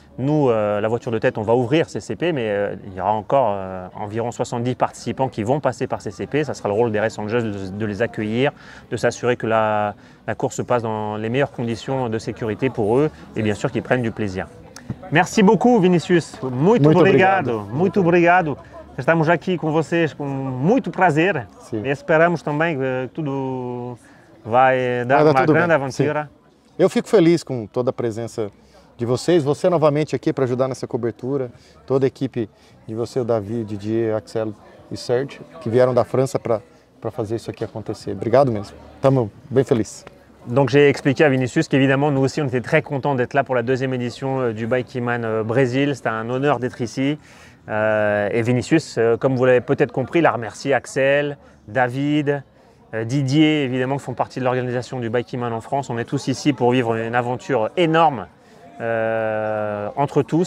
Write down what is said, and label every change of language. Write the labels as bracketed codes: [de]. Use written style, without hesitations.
[fr] Nous, la voiture de tête, on va ouvrir ces CP, mais il y aura encore environ 70 participants qui vont passer par ces CP. Ça sera le rôle des Race Angels de les accueillir, de s'assurer que la course se passe dans les meilleures conditions de sécurité pour eux et bien sûr qu'ils prennent du plaisir. Merci beaucoup, [pt] Vinicius. Muito obrigado. Muito obrigado. Estamos aqui com vocês com muito prazer. Sim. E esperamos também que tudo vai dar uma grande aventura. Sim. Eu fico feliz com toda a presença de vocês, você novamente aqui para ajudar nessa cobertura, toda a equipe de você, o Davi, Didier, Axel e Serge, que vieram da França para fazer isso aqui acontecer. Obrigado mesmo, estamos bem felizes. [fr] Donc j'ai expliqué à Vinicius qu'évidemment nous aussi on était très contents d'être là pour la deuxième édition du Bikeman Brésil. C'était un honneur d'être ici. Et Vinicius, comme vous l'avez peut-être compris, il a remercié Axel, David, Didier évidemment qui font partie de l'organisation du Bikeman en France. On est tous ici pour vivre une aventure énorme entre tous.